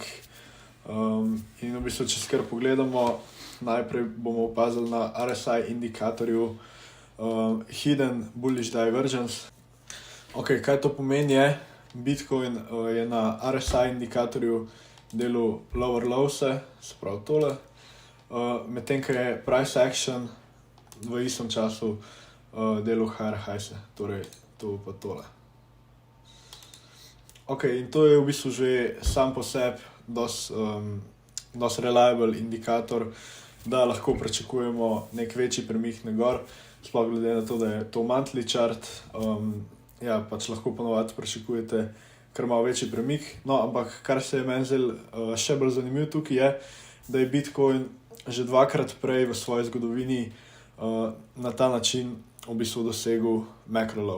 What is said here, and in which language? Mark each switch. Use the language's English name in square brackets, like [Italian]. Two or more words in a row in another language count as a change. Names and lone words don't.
[Slovenian] In v bistvu, če skar pogledamo, najprej bomo opazili na RSI indikatorju [English] Hidden Bullish Divergence. [Slovenian] Ok, kaj to pomeni je, Bitcoin je na RSI indikatorju delal [English] lower lowse, [Slovenian] se pravi tole, medtem ko je [English] price action [Slovenian] v istem času delal [English] higher highse, [Slovenian] torej to pa tole. Ok, in to je v bistvu že sam po sebi dost reliable indikator, da lahko pričakujemo nek večji premik na gor, sploh glede na to, da je to [English] monthly chart, [Slovenian] ja, pač lahko ponovadi pričakujete kar malo večji premik. No, ampak kar se je meni zdelo še bolj zanimivo tukaj je, da je Bitcoin že dvakrat prej v svoji zgodovini na ta način v bistvu dosegel [English] macro low.